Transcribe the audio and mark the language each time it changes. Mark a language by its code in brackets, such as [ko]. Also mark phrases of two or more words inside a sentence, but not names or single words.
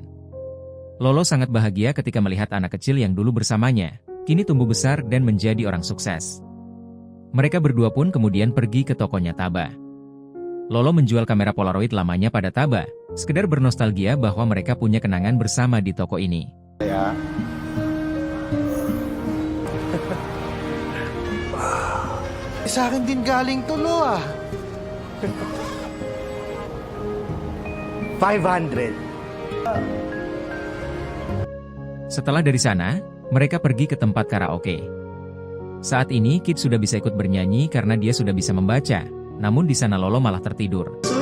[id] Lolo sangat bahagia ketika melihat anak kecil yang dulu bersamanya, kini tumbuh besar dan menjadi orang sukses. Mereka berdua pun kemudian pergi ke tokonya Taba. Lolo menjual kamera Polaroid lamanya pada Taba, sekedar bernostalgia bahwa mereka punya kenangan bersama di toko ini. [tl] Ya. Sa akin din galing to, Lo, ah. 500. [id] Setelah dari sana, mereka pergi ke tempat karaoke. Saat ini Kit sudah bisa ikut bernyanyi karena dia sudah bisa membaca, namun di sana Lolo malah tertidur.